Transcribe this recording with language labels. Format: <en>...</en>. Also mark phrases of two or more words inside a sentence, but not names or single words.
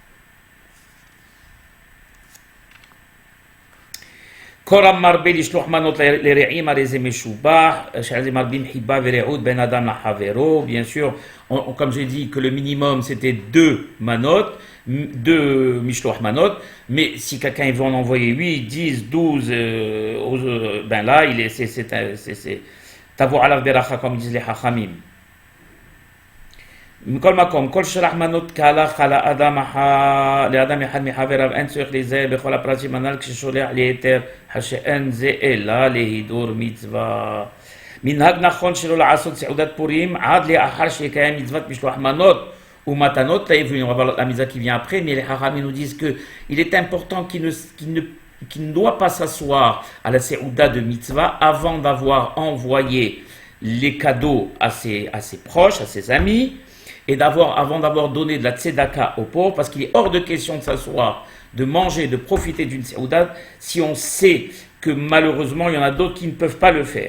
<fr>Bien sûr, comme j'ai dit que le minimum c'était 2 manot, 2</fr> <he>משלוח מנות,</he> <fr>mais si quelqu'un veut en envoyer 8, 10, 12, ben là, c'est</fr> <he>תבוא עליו ברכה</he> <fr>comme disent les hachamim.</fr> <he>מכל מקום, כל שלח מנות כהלך לאדם אחד מחבריו אין צריך להיזהר בכל הפרטים הנ"ל כששולח ליתר שאין זה אלא להידור מצווה. מנהג נכון שלא לעשות סעודת פורים עד לאחר שיקיים מצוות משלוח מנות ומתנות לאביונים.</he> <fr>On va voir la mitzvah qui vient après, mais les hachamim nous disent que il est important qu'il ne doit pas s'asseoir à la séouda de mitzvah avant d'avoir envoyé les cadeaux à ses proches, à ses amis, et avant d'avoir donné de la tzedaka aux pauvres, parce qu'il est hors de question de s'asseoir, de manger, de profiter d'une séouda, si on sait que malheureusement il y en a d'autres qui ne peuvent pas le faire.</fr>